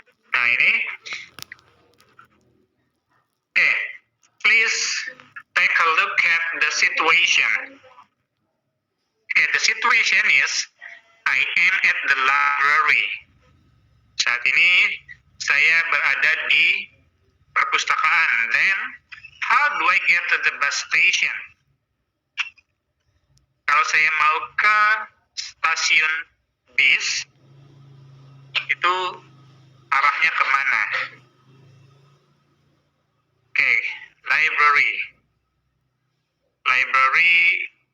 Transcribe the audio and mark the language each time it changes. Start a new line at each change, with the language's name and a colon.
Indonesian: Nah ini.
English: Okay, please take a look at the situation. Okay, the situation is I am at the library.
Indonesian: Saat ini saya berada di perpustakaan.
English: Then, how do I get to the bus station?
Indonesian: Kalau saya mau ke stasiun bis, itu arahnya kemana?
English: Oke, library. Library.